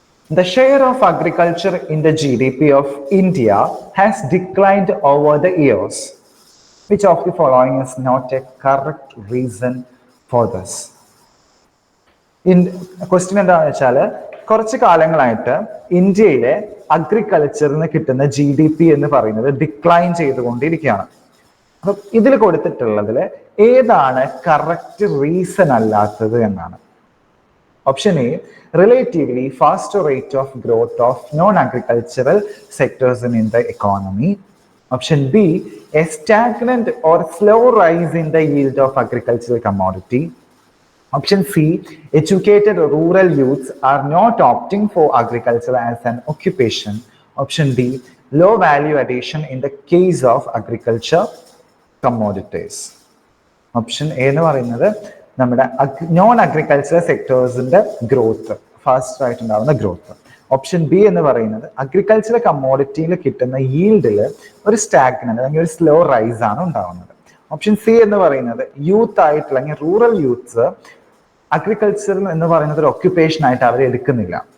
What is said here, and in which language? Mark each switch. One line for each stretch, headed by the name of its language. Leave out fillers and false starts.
English: The share of agriculture in the GDP of India has declined over the years. Which of the following is not a correct reason for this?
Malayalam: Question എന്താണെന്ന് വെച്ചാൽ, കുറച്ച് കാലങ്ങളായിട്ട് ഇന്ത്യയിലെ അഗ്രികൾച്ചറിന് കിട്ടുന്ന GDP എന്ന് പറയുന്നത് decline ചെയ്തുകൊണ്ടിരിക്കുകയാണ്. അപ്പം ഇതിൽ കൊടുത്തിട്ടുള്ളതിൽ ഏതാണ് കറക്റ്റ് റീസൺ അല്ലാത്തത് എന്നാണ്.
English: Option A relatively faster rate of growth of non agricultural sectors in the economy. Option B, a stagnant or slow rise in the yield of agricultural commodity. Option C, educated rural youths are not opting for agriculture as an occupation. Option D, low value addition in the case of agriculture commodities.
Malayalam: Option A എന്ന് പറയുന്നത് നമ്മുടെ non agricultural സെക്ടേഴ്സിന്റെ growth, fast ആയിട്ടുണ്ടാവുന്ന growth. Option B എന്ന് പറയുന്നത് agricultural കമ്മോഡിറ്റിയിൽ കിട്ടുന്ന ഈൽഡിൽ ഒരു stagnant അല്ലെങ്കിൽ ഒരു slow rice ആണ് ഉണ്ടാവുന്നത്. ഓപ്ഷൻ സി എന്ന് പറയുന്നത് യൂത്ത് ആയിട്ടുള്ള അല്ലെങ്കിൽ റൂറൽ യൂത്ത്സ് അഗ്രികൾച്ചർ എന്ന് പറയുന്നത് ഒരു ഒക്യുപ്പേഷൻ ആയിട്ട് അവർ എടുക്കുന്നില്ല.